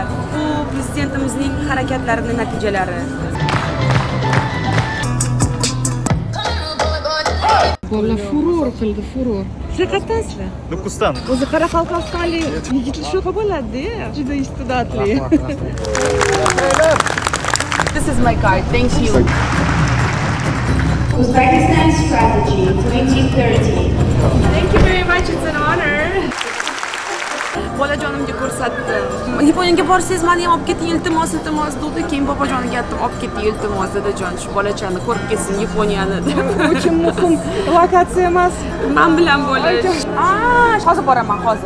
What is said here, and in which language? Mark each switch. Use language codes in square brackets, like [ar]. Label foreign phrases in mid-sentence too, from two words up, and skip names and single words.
[uz] Bu prezidentimizning harakatlarining natijalari. Bolalar furor qildi, furor. Siz qayerdansizlar? Nukusdan. O'zi Qoraqalpog'istonlik yigitlar shunaqa bo'ladi-da, juda iste'dodli. [en] This is my card. Thank you. Uzbekistan Strategy 2030. Thank you very much. It's an honor. [uz] Bolajonimga ko'rsatdim. Yaponiyaga borsangiz meni ham olib keting, iltimos dedi. Keyin bobojoniga aytdim, olib keting, iltimos dadajon, shu bolachani ko'rib ketsin Yaponiyani deb. Uchun muhim lokatsiya emas. Men bilan bo'lish. Hozir boraman, hozir.